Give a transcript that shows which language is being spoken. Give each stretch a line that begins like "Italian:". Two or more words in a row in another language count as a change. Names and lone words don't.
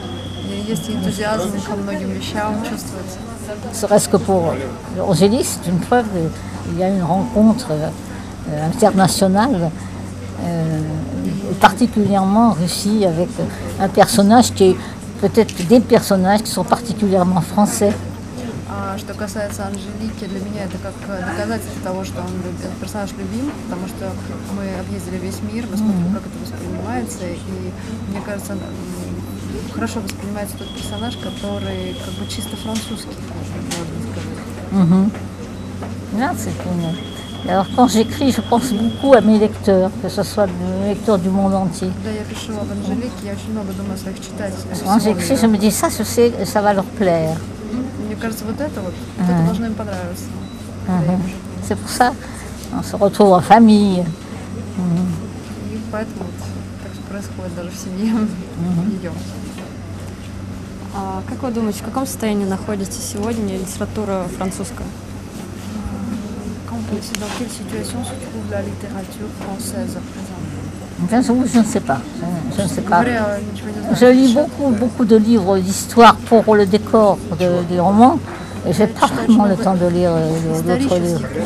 French: Serait-ce que pour Angélique, c'est une preuve, il y a une rencontre internationale, particulièrement en Russie, avec un personnage qui est peut-être des personnages qui sont particulièrement français.
Russian: Что касается Анжелики, для меня это как доказательство того, что этот персонаж любим, потому что мы объездили весь мир, посмотрим, как это воспринимается, и мне кажется, хорошо воспринимается тот персонаж, который как бы чисто французский, можно сказать.
French: Là, c'est une... Alors quand j'écris, je pense beaucoup à mes lecteurs, que ce soit les lecteurs du monde entier. Quand j'écris, je me dis ça, je sais, ça va leur plaire.
Russian: Мне кажется, вот это должно им понравиться.
French: C'est pour ça qu'on se retrouve en famille.
Russian: И поэтому так что происходит даже в семье ее. А как вы думаете, в каком состоянии находится сегодня литература французская?
French: Dans quelle situation se trouve la littérature française à présent? Je ne sais pas. Je ne sais pas. Je lis beaucoup de livres d'histoire pour le décor des romans, et j'ai pas vraiment le temps de lire d'autres livres.